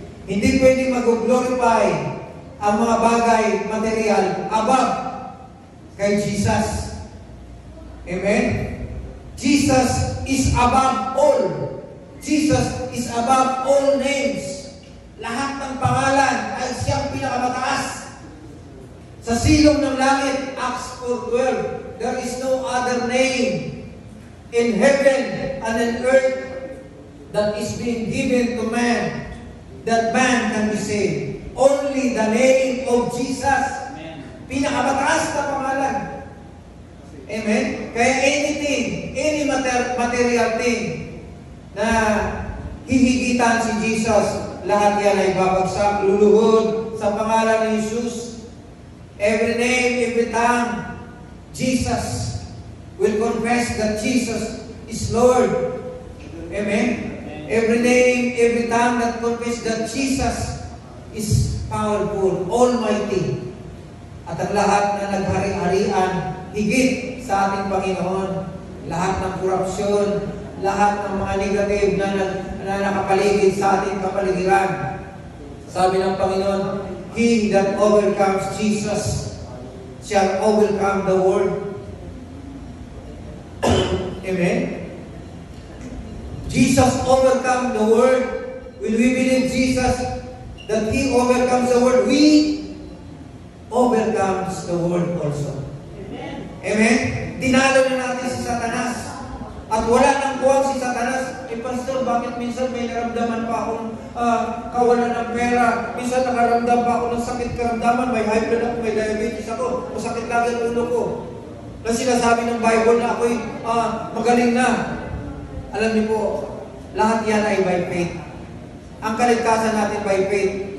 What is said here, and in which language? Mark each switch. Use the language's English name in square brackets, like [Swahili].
[Filipino] Hindi pwedeng mag-glorify ang mga bagay, material, above kay Jesus. [English] Amen? Jesus is above all. Jesus is above all names. [Filipino] Lahat ng pangalan ay siyang pinakamataas. Sa silong ng langit, [English] Acts 4:12, there is no other name in heaven and in earth that is being given to man, that man can be saved. Only the name of Jesus. [Filipino] Pinakamataas na pangalan. [English] Amen? [Filipino] Kaya anything, [English] any material thing [Filipino] na hihigitan si Jesus, lahat yan ay babagsak, luluhod sa pangalan ni Jesus. [English] Every name, every tongue, Jesus will confess that Jesus is Lord. Amen? Every name, every tongue that confess that Jesus is powerful, almighty. [Filipino] At ang lahat na naghari-harian, higit sa ating Panginoon, lahat ng korupsyon, lahat ng mga negative na nakapaligid sa ating kapaligiran, Sabi ng Panginoon, [English] He that overcomes Jesus shall overcome the world. Amen? Jesus overcome the world. When we believe Jesus, that He overcomes the world, we overcomes the world also. [Filipino] Amen? Tinalo na natin si Satanas. At wala nang buwang si Satanas. Pastor, bakit minsan may naramdaman pa akong kawalan ng pera? Minsan nakaramdam pa ako ng sakit karamdaman. May high blood ako, may diabetes ako. Masakit lagi ang ulo ko. Na sinasabi ng Bible na ako'y magaling na. Alam niyo po, lahat yan ay [English] by faith. [Filipino] Ang kaligtasan natin [English] by faith.